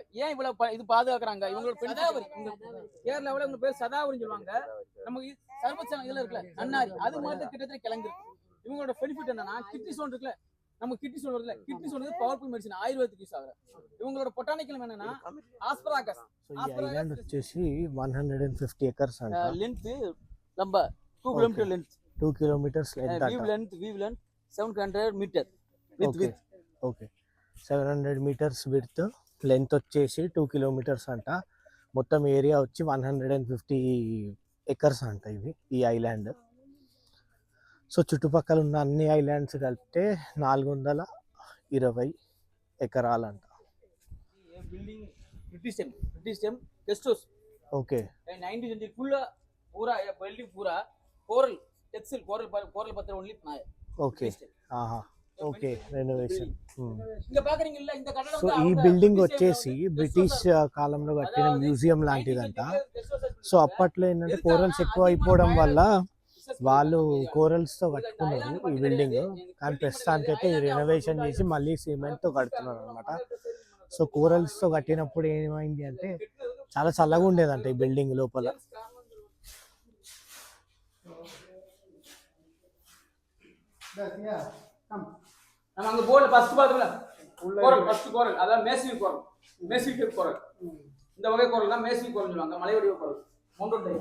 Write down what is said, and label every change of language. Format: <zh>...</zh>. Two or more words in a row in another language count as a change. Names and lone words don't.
<ta>ஏன் இவ்வளவு இது பாதுகாக்கிறாங்க? இவங்களோட சதாவரி, கேரளாவில் இவங்க பேர் சதாவரின்னு சொல்லுவாங்க. நமக்கு சர்வச்சனம் இதுல இருக்குல்ல நன்னாரி, அது மாதிரி கிட்டத்தட்ட கிழங்கு. இவங்களோட பெனிஃபிட் என்னன்னா</ta> <en>kidney stone</en> <ta>இருக்குல்ல, நம்ம</ta> <en>kidney stone</en> <ta>இருக்குல்ல,</ta> <en>kidney stone</en> <ta>வந்து</ta> <en>powerful medicine, Ayurvedic use</en> <ta>ஆகுற. இவங்களோட பொட்டானிக்கல் என்னன்னா ஆஸ்பராகஸ்.</ta> <te>సో ఈ ఐలాండ్ వచ్చేసి 150 ఎకర్స్ అంట.</te> <ta>லென்த் நம்ம 2</ta> <en>kilometer length, 2 kilometers లెంత్ weave length 700 meter with Okay. Okay.</en> <te>700</te> <en>meters width, length</en> <te>వచ్చేసి 2 kilometers అంట. మొత్తం ఏరియా వచ్చి 150 ఎకర్స్ అంట ఇది ఈ ఐలాండ్. సో చుట్టుపక్కల ఉన్న అన్ని ఐలాండ్స్ కలిపితే 420 ఎకరాలంట.</te> <en>building British time guest house</en> <te>ఓకే.</te> <hi>19th सेंचुरी पूरा ये बिल्डिंग पूरा</hi> <en>coral textile coral</en> <hi>पत्थर ओनली बनाया.</hi> <en>Okay. Aha. Okay. Renovation.</en> <ta>இங்க பாக்குறீங்கல்ல இந்த கட்டடம்</ta> <te>సో ఈ బిల్డింగ్ వచ్చేసి బ్రిటిష్ కాలంలో కట్టిన మ్యూజియం లాంటిదంట. సో అప్పట్లో ఏంటంటే కోరల్స్ ఎక్కువ అయిపోవడం వల్ల వాళ్ళు కోరల్స్ తో కట్టుకున్నారు ఈ బిల్డింగ్. కానీ ప్రస్తుతానికి అయితే రెనోవేషన్ చేసి మళ్ళీ సిమెంట్ తో కడుతున్నారు అనమాట. సో కోరల్స్ తో కట్టినప్పుడు ఏమైంది అంటే చాలా చల్లగా ఉండేదంట ఈ బిల్డింగ్ లోపల.</te> <ta>நம்ம அங்க போர்டுல ஃபர்ஸ்ட் பாத்தீங்களா கோரல்,</ta> <en>first coral</en> <ta>அதாவது</ta> <en>massive type coral.</en> <ta>இந்த வகை கோரல் தான்</ta> <en>massive coral</en> <ta>சொல்லுவாங்க, மலை வடிவ கோரல்,</ta> <en>mountain type.</en>